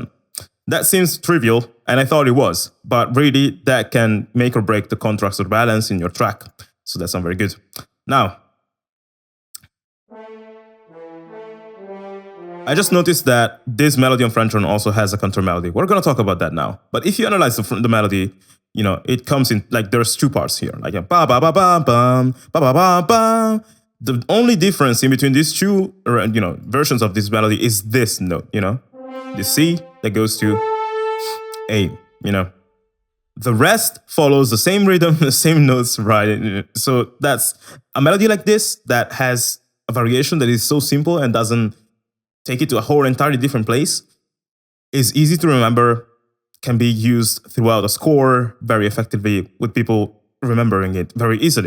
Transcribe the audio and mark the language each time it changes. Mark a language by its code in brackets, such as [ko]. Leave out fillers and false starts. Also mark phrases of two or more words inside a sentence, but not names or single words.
[en] That seems trivial, and I thought it was, but really that can make or break the contrast or balance in your track. So that's not very good. Now, I just noticed that this melody on French horn also has a counter melody. We're going to talk about that now. But if you analyze the melody, it comes in, like there's 2 parts here, like a ba ba ba ba bum, ba ba ba ba. The only difference in between these 2, versions of this melody is this note, the C that goes to A, The rest follows the same rhythm, the same notes, right? So that's a melody like this that has a variation that is so simple and doesn't take it to a whole entirely different place, is easy to remember, can be used throughout a score very effectively with people remembering it very easily.